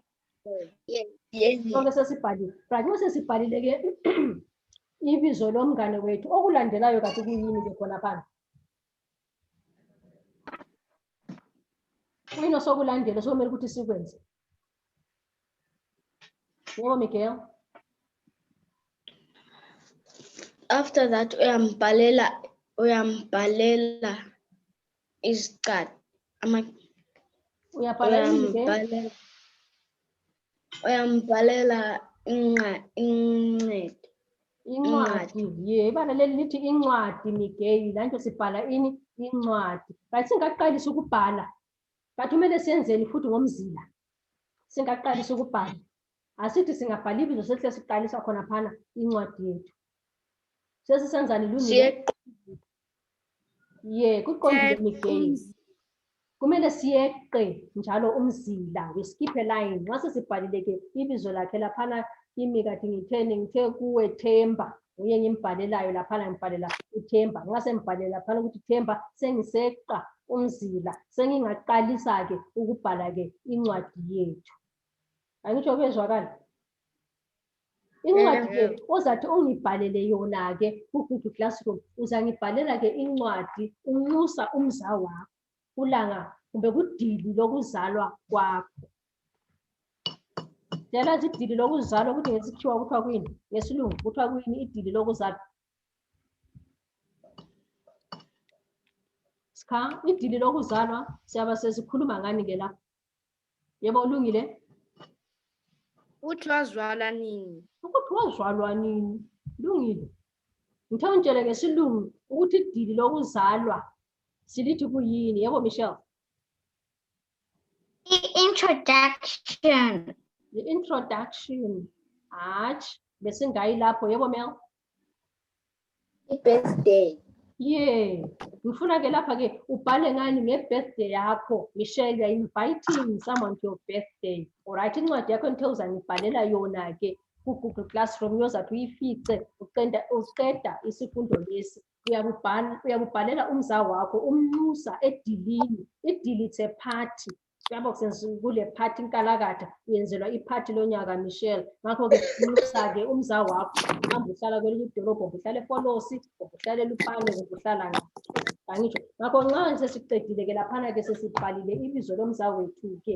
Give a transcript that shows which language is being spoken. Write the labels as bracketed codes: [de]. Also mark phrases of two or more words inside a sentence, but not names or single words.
[nd] Sonke sesibhalile. Right, mase sibhalile ke ibizo lomngane wethu okulandelayo kanti kuyini ke khona phansi? Kuyini sokulandela sokumele ukuthi sikwenze? Yebo Miguel. [en] After that [nd] uyambhalela isiqathi. Uyabhala yini ke? Uyambhalela incwadi. Incwadi. Yeah, ibala leli lithi incwadi Miguel. Lanto sibhala ini? Incwadi. Right, singaqalisa ukubhala. Kanti kumele siyenzeni futhi ngomzila. Singaqalisa ukubhala. Asithi singabhala ibizo sehle siqalisa khona phana incwadi yethu. Sesisenzani lungile? Yeah, kuqondile Miguel. Kumele siyeqe njalo umzila, [en] we skip a line. [nd] Nxa sesibhalile ke ibizo lakhe laphana kimi kathi ngithe kuwe Themba. Uye ngimbhalelayo laphana ngibhalela uThemba. Nxa sengibhalela laphana ukuthi Themba sengiseqa umzila. Sengingaqalisa ke ukubhala ke incwadi yethu. Angitsho kwezwakala. Incwadi ke ozathi ungibhalele yona ke ku-Google Classroom uzangibhalela ke incwadi unxusa umza wakho. Ulanga kumbe kudili lokuzalwa kwakho. Yalazi idili lokuzalwa ukuthi ngesikhiwa kuthiwa kuyini? Ngesilungu kuthiwa kuyini idili lokuzalwa? Sikha idili lokuzalwa siyaba sesikhuluma ngani ke la? Yebo ulungile? Uthi wazalwa nini? Ukuthi wazalwa nini? Lungile. Ngithe ungitshele ngesilungu ukuthi idili lokuzalwa silithi kuyini? Yebo Michelle. Introduction. [en] The introduction. Hatch, [nd] bese ngayi lapho. Yebo Mel. Birthday. Yeah. Ngifuna ke lapha ke ubhale ngani nge-birthday yakho. [en] Michelle, you are inviting someone to your birthday. [nd] Alright, incwadi yakho ngithe uzangibhalela yona ke ku-Google Classroom yozathi uyifice uqeda isifundo lesi. Uyabubhalela umza wakho umnxusa edilini. [en] Idili it's a party. [nd] Yabo kule party inkalakatha uyenzelwa iphathi lonyaka Michelle. Ngakho ke unxusa ke umza wakho. Hamba uhlala kwelinye idolobho, uhlala eFolosi, uhlala eLupane, uhlala ngapha. Angitsho. Ngakho nxa sesiqedile ke laphana ke sesibhalile ibizo lomza wethu ke.